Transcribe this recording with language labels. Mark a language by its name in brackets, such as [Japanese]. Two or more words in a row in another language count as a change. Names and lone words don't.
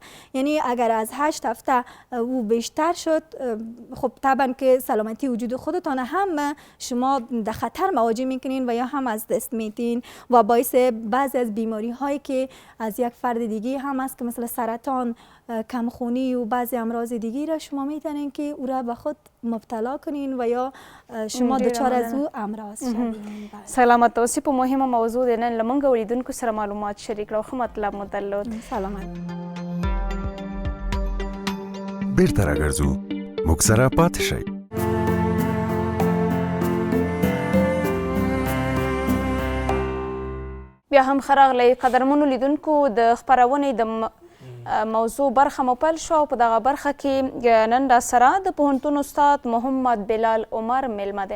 [Persian] یعنی اگر از 8 هفته او بیشتر شد خب طبعا که سلامتی وجود خودتان هم شما در خطر مواجه میکنین و یا هم از دست میدین و باعث بعضی از بیماری هایی که از یک فرد دیگه هم است که مثل سرطان، کمخونی و بعضی امراض دیگه را شما میتونین که او را به خود مبتلا کنین و یا شما دچار از او امراض شوین. [Pashto] سلامت اوسې په مهمه موضوع د نن له موږ اوریدونکو سره معلومات شریک کړو. ښه مطلب مو درلود. سلامت. بیرته راګرځو موږ سره پاتې شئ. بیا هم ښه راغلی قدرمنو لیدونکو، د خپرونې د موضوع برخه مو پیل شو او په دغه برخه کې نن راسره د پوهنتون استاد محمد بلال عمر میلمه دی.